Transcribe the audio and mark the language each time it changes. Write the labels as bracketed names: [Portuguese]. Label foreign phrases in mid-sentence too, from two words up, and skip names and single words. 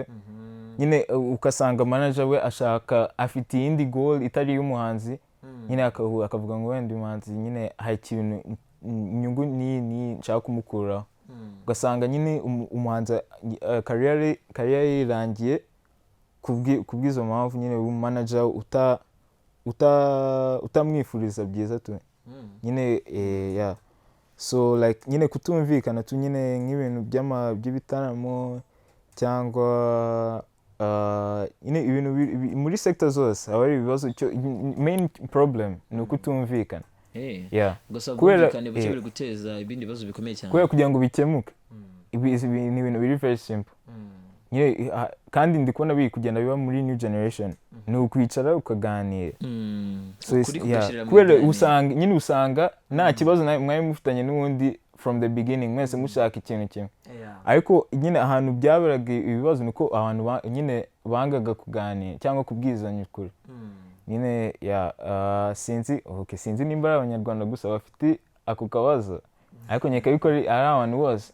[Kinyarwanda] Nyine ukasanga manager we ashaka afite iyindi goal itari y'umuhanzi, nyine akavuga ngo wenda umuhanzi nyine hari ikintu inyungu ni nshaka kumukuraho. Ugasanga nyine umuhanzi career irangiye kubwizo mpamvu nyine manager utamwifuriza byiza tu nyine [English] yeah, so like [Kinyarwanda] nyine kutumvikana tu nyine nk'ibintu by'ibitaramo cyangwa nyine ibintu muri sector zose aba ari ibibazo. [English] Main problem [Kinyarwanda] ni ukutumvikana. Gusa kumvikana buke biri guteza ibindi bibazo bikomeye cyane kubera kugira ngo bikemuke. Ni ibintu biri [English] very simple. [Kinyarwanda] Nyine kandi ndi kubona biri kugenda biba muri [English] new generation. [Kinyarwanda] Ni ukwicara ukaganira. Kubera usanga nta kibazo mwari mufitanye n'ubundi [English] from the beginning [Kinyarwanda] mwese mushaka ikintu kimwe. Ariko nyine ahantu byaberaga ibibazo niko abantu nyine bangaga kuganira cyangwa kubwizanya ukuri. Nyine sinzi nimba abanyarwanda gusa bafite ako kabazo, ariko nyeka yuko ari abantu bose